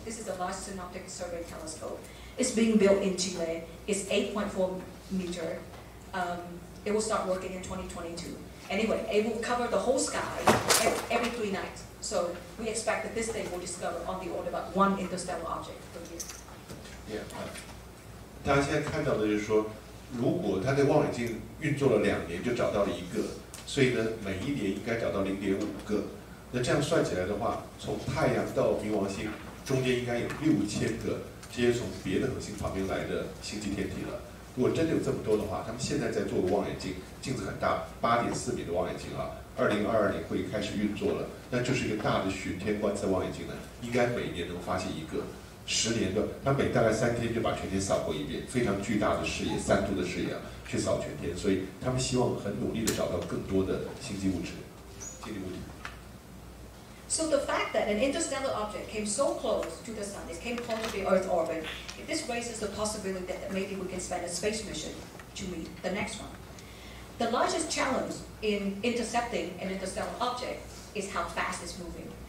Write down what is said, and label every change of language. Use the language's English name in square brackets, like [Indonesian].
[English] This is the Large Synoptic Survey Telescope. It's being built in Chile. It's 8.4 meter. It will start working in 2022. Anyway, it will cover the whole sky every 3 nights. So we expect that this thing will discover on the order of about 1 interstellar object per year. Yeah. [Chinese] 大家现在看到的就是说，如果它的望远镜运作了2年就找到了1个，所以呢，每1年应该找到0.5个。那这样算起来的话，从太阳到冥王星中间应该有6000个这些从别的恒星旁边来的星际天体了。如果真的有这么多的话，他们现在在做个望远镜，镜子很大，8.4米的望远镜啊。 2022年会开始运作了，那就是一个大的巡天观测望远镜呢，应该每年能发现1个，10年的，它每大概3天就把全天扫过一遍，非常巨大的视野，3度的视野啊，去扫全天，所以他们希望很努力的找到更多的星际物质、星际物体。 [English] So the fact that an interstellar object came so close to the sun, it came close to the Earth orbit, this raises the possibility that maybe we can send a space mission to meet the next one. The largest challenge in intercepting an interstellar object is how fast it's moving.